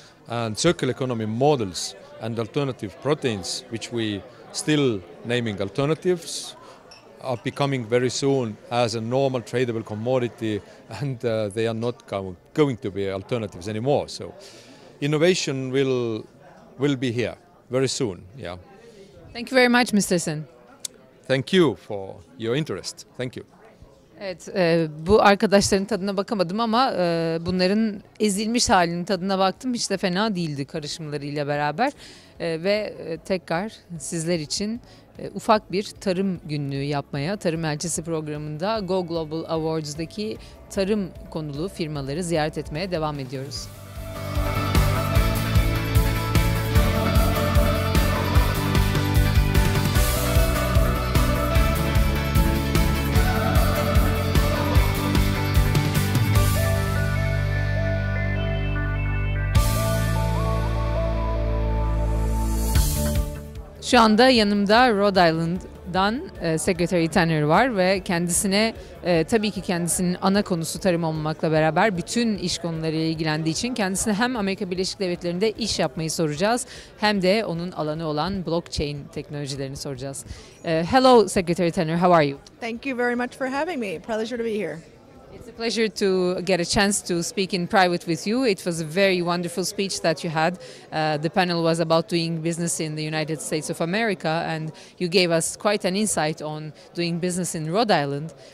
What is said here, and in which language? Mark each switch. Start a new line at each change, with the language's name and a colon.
English: And circular economy models and alternative proteins, which we still naming alternatives, are becoming very soon as a normal tradable commodity, and they are not going to be alternatives anymore. So innovation will be here very soon. Yeah. Thank you very much, Mr. Sen. Thank you for your interest. Thank you.
Turkish: Evet, bu arkadaşların tadına bakamadım ama bunların ezilmiş halinin tadına baktım. Hiç de fena değildi karışımlarıyla beraber. Ve tekrar sizler için ufak bir tarım günlüğü yapmaya, Tarım Elçisi programında Go Global Awards'daki tarım konulu firmaları ziyaret etmeye devam ediyoruz. Şu anda yanımda Rhode Island'dan Secretary Tanner var ve kendisine tabii ki kendisinin ana konusu tarım olmamakla beraber bütün iş konularıyla ilgilendiği için kendisine hem Amerika Birleşik Devletleri'nde iş yapmayı soracağız hem de onun alanı olan blockchain teknolojilerini soracağız.
English: Hello Secretary Tanner, how are you? Thank you very much for having me. Pleasure to be here. It's a pleasure to get a chance to speak in private with you. It was a very wonderful speech that you had. The panel was about doing business in the United States of America, and you gave us quite an insight on doing business in Rhode Island.